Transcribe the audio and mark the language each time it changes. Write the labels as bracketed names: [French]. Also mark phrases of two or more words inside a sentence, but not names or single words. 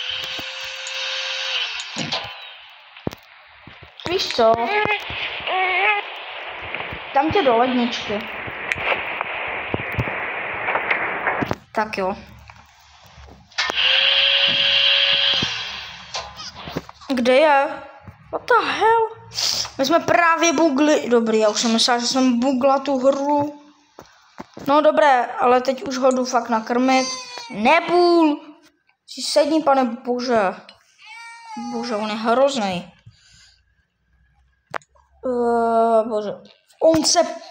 [Czech] Víš co? Dám tě do ledničky. Tak jo. Kde je? [English] What the hell? [Czech] My jsme právě bugli. Dobrý, já už jsem myslela, že jsem bugla tu hru. No dobré, ale teď už ho jdu fakt nakrmit. Nebůl! Si sedni, pane bože. Bože, on je hrozný. Bože. On se...